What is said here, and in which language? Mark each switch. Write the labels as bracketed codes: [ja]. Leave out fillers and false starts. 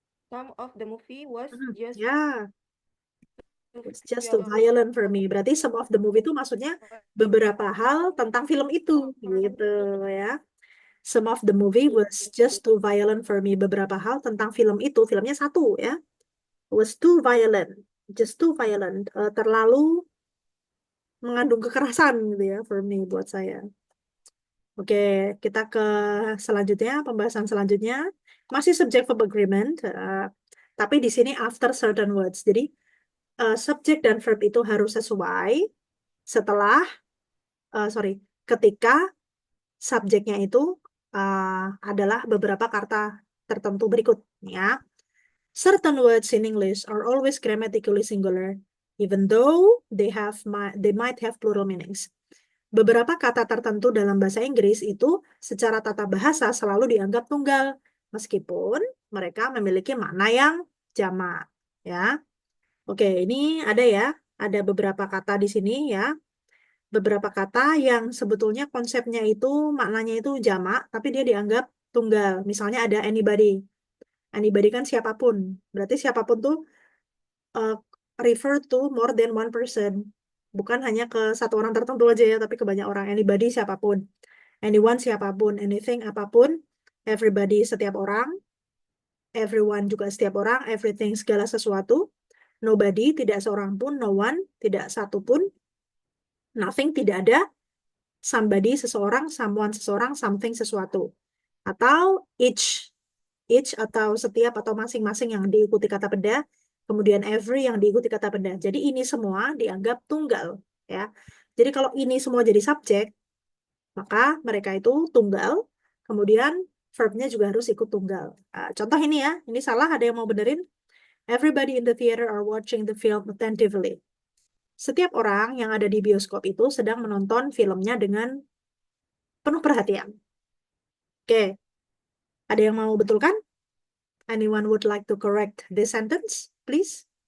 [en] Some of the movie was just Ya, it's just too violent for me. [id] Berarti [en] some of the movie [id] itu maksudnya beberapa hal tentang film itu, gitu ya. [en] Some of the movie was just too violent for me. [id] Beberapa hal tentang film itu, filmnya satu ya. [en] Was too violent, just too violent. [id] Terlalu mengandung kekerasan gitu ya, [en] for me, [id] buat saya. Oke, kita ke selanjutnya, pembahasan selanjutnya. Masih subject verb agreement, tapi di sini [en] after certain words. [id] Jadi, subject dan verb itu harus sesuai setelah, ketika subjeknya itu adalah beberapa kata tertentu berikut. Ya. [en] Certain words in English are always grammatically singular, even though they might have plural meanings. [id] Beberapa kata tertentu dalam bahasa Inggris itu secara tata bahasa selalu dianggap tunggal, meskipun mereka memiliki makna yang jamak. Ya, oke, ini ada beberapa kata di sini ya, beberapa kata yang sebetulnya konsepnya itu maknanya itu jamak, tapi dia dianggap tunggal. Misalnya ada anybody. Anybody kan siapapun. Berarti siapapun tuh [en] refer to more than one person. [id] Bukan hanya ke satu orang tertentu aja ya, tapi ke banyak orang. Anybody siapapun. Anyone siapapun. Anything apapun. Everybody setiap orang. Everyone juga setiap orang. Everything segala sesuatu. Nobody tidak seorang pun. No one tidak satu pun. Nothing tidak ada. Somebody seseorang. Someone seseorang. Something sesuatu. Atau each. Each atau setiap atau masing-masing yang diikuti kata benda. Kemudian every yang diikuti kata benda. Jadi ini semua dianggap tunggal, ya. Jadi kalau ini semua jadi subjek, maka mereka itu tunggal. Kemudian verbnya juga harus ikut tunggal. Contoh ini ya, ini salah, ada yang mau benerin? [en] Everybody in the theater are watching the film attentively. [id] Setiap orang yang ada di bioskop itu sedang menonton filmnya dengan penuh perhatian. Oke, ada yang mau betulkan? [en] Anyone would like to correct this sentence, please?